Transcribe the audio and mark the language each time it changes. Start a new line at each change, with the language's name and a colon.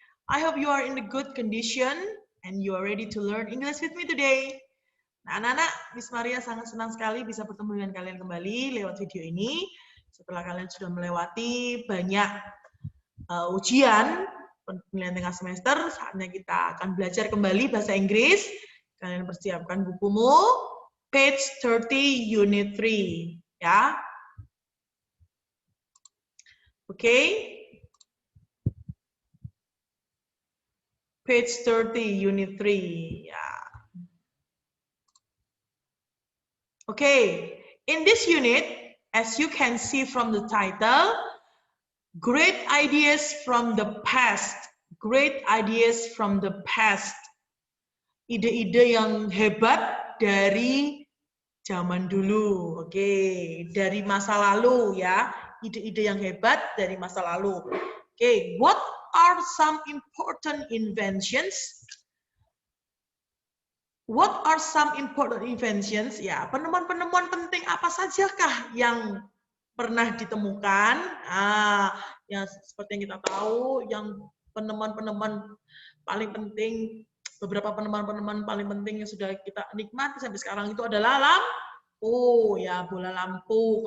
English: I hope you are in a good condition and you are ready to learn English with me today.
Indonesian: Nah, anak-anak, Miss Maria sangat senang sekali bisa bertemu dengan kalian kembali lewat video ini. Setelah kalian sudah melewati banyak ujian penilaian tengah semester, saatnya kita akan belajar kembali bahasa Inggris. Kalian persiapkan bukumu, page 30, unit 3. Ya, oke.
English: Page 30, Unit 3. Yeah. Okay, in this unit, as you can see from the title, great ideas from the past. Great ideas from the past.
Indonesian: Ide-ide yang hebat dari zaman dulu. Oke, dari masa lalu ya. Ide-ide yang hebat dari masa lalu.
English: Oke, what are some important inventions? What are some important inventions?
Indonesian: Ya, penemuan-penemuan penting apa sajakah yang pernah ditemukan? Yang seperti yang kita tahu, yang penemuan-penemuan paling penting, beberapa penemuan-penemuan paling penting yang sudah kita nikmati sampai sekarang itu adalah lampu, ya, bola lampu.